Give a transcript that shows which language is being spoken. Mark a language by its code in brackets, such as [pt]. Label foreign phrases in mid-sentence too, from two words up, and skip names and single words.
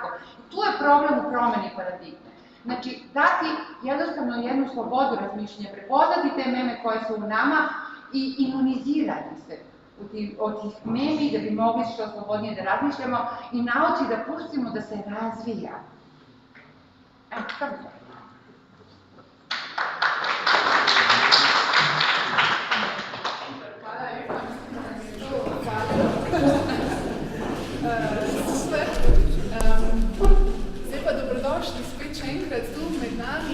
[sr] Tu je problem u promeni paradigme. Znači, dati jednostavno jednu slobodu razmišljenja, prepoznati te meme koje su u nama i imunizirati se od tih memi da bi mogli što slobodnije da razmišljamo i nauči da pustimo da se razvija. Evo, kako to? [sl] Zdaj pa dobrodošli spet še enkrat tu med nami.